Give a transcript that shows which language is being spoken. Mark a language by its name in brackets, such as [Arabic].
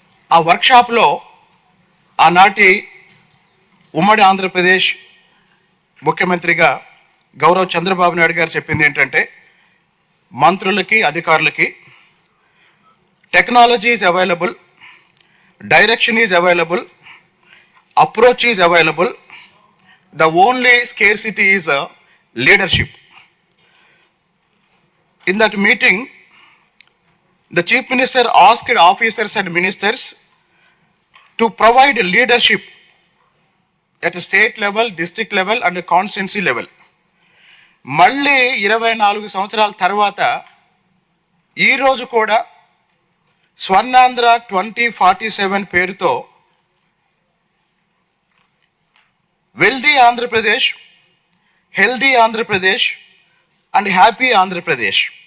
[Telugu] ఆ వర్క్షాప్లో ఆనాటి ఉమ్మడి ఆంధ్రప్రదేశ్ ముఖ్యమంత్రిగా గౌరవ్ చంద్రబాబు నాయుడు గారు చెప్పింది ఏంటంటే, మంత్రులకి అధికారులకి [English] Technology is available, direction is available, approach is available, the only scarcity is leadership. In that meeting, the Chief Minister asked officers and ministers to provide leadership at state level, district level and constituency level. [Telugu] మళ్ళీ 24 సంవత్సరాల తర్వాత ఈరోజు కూడా స్వర్ణాంధ్ర 2047 పేరుతో [English] Wealthy Andhra Pradesh, healthy Andhra Pradesh and happy Andhra Pradesh.